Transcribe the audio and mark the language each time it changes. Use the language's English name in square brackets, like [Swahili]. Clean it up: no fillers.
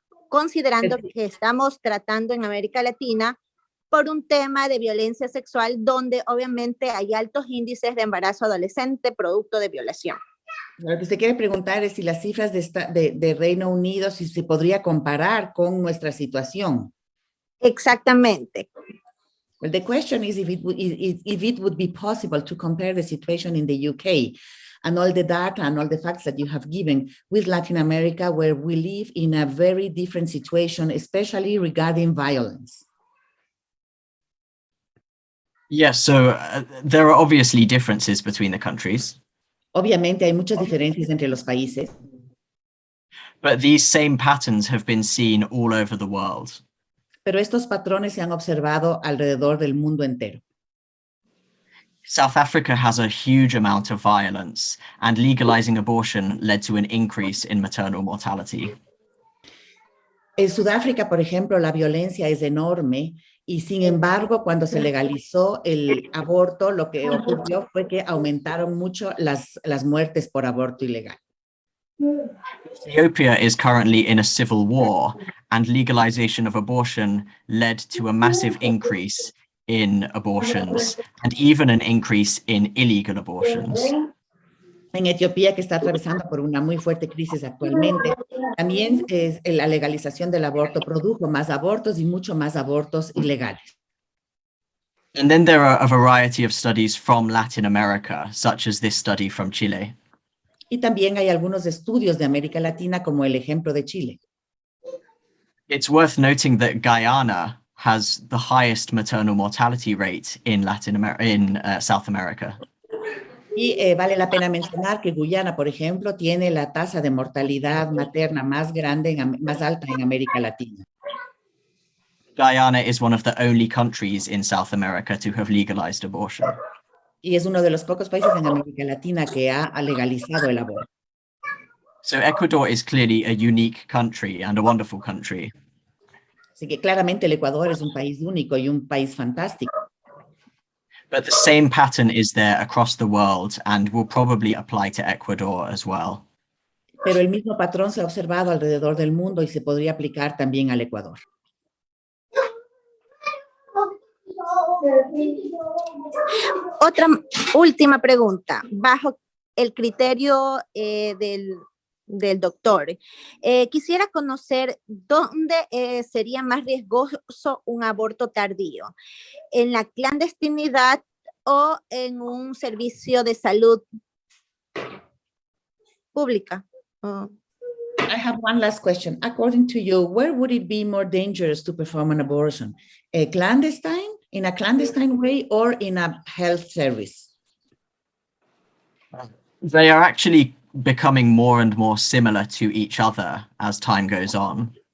[Spanish] Considerando que estamos tratando en América Latina por un tema de violencia sexual donde obviamente hay altos índices de embarazo adolescente producto de violación. Lo que usted quiere preguntar es si las cifras de Reino Unido, si se podría comparar con nuestra situación. Exactamente. [English] Well, the question is if it would be possible to compare the situation in the UK and all the data and all the facts that you have given with Latin America, where we live in a very different situation, especially regarding violence. Yes, so there are obviously differences between the countries. [Spanish] Obviamente hay muchas diferencias entre los países. [English] But these same patterns have been seen all over the world. [Spanish] Pero estos patrones se han observado alrededor del mundo entero. [English] South Africa has a huge amount of violence, and legalizing abortion led to an increase in maternal mortality. [Spanish] En Sudáfrica, por ejemplo, la violencia es enorme y sin embargo, cuando se legalizó el aborto, lo que ocurrió fue que aumentaron mucho las muertes por aborto ilegal. [English] Ethiopia is currently in a civil war, and legalization of abortion led to a massive increase in abortions and even an increase in illegal abortions. [Spanish] En Etiopía, que está atravesando por una muy fuerte crisis actualmente, también la legalización del aborto produjo más abortos y mucho más abortos ilegales. [English] And then there are a variety of studies from Latin America, such as this study from Chile. [Spanish] Y también hay algunos estudios de América Latina, como el ejemplo de Chile. [English] It's worth noting that Guyana has the highest maternal mortality rate in South America. [Spanish] Y vale la pena mencionar que Guyana, por ejemplo, tiene la tasa de mortalidad materna más alta en América Latina. [English] Guyana is one of the only countries in South America to have legalized abortion. [Spanish] Y es uno de los pocos países en América Latina que ha legalizado el aborto. [English] So Ecuador is clearly a unique country and a wonderful country. [Spanish] Así que claramente el Ecuador es un país único y un país fantástico. [English] But the same pattern is there across the world and will probably apply to Ecuador as well. [Spanish] Pero el mismo patrón se ha observado alrededor del mundo y se podría aplicar también al Ecuador. Otra última pregunta. Bajo el criterio del doctor, quisiera conocer dónde sería más riesgoso un aborto tardío, en la clandestinidad o en un servicio de salud pública. [English] I have one last question. According to you, where would it be more dangerous to perform an abortion? In a clandestine way, or in a health service? They are actually becoming more and more similar to each other as time goes on.